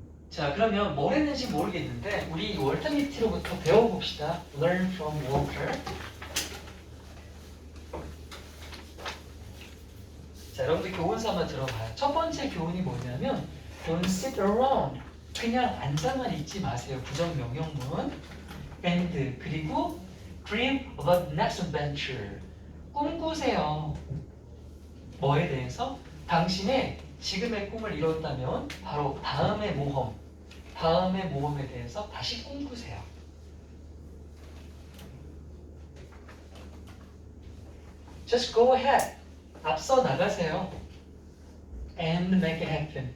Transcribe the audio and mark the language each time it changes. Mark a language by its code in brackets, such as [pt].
[ko] 자, 그러면 뭘 했는지 모르겠는데 우리 월터니티로부터 배워봅시다. [en] Learn from Walter. [ko] 자, 여러분들 교훈서 한번 들어봐요. 첫 번째 교훈이 뭐냐면 [en] Don't sit around. [ko] 그냥 앉아만 있지 마세요. 부정명령문. [en] And [ko] 그리고 [en] Dream about next adventure. [ko] 꿈꾸세요. 뭐에 대해서? 당신의 지금의 꿈을 이뤘다면 바로 다음의 모험에 대해서 다시 꿈꾸세요. [en] Just go ahead. [ko] 앞서 나가세요. [en] And make it happen.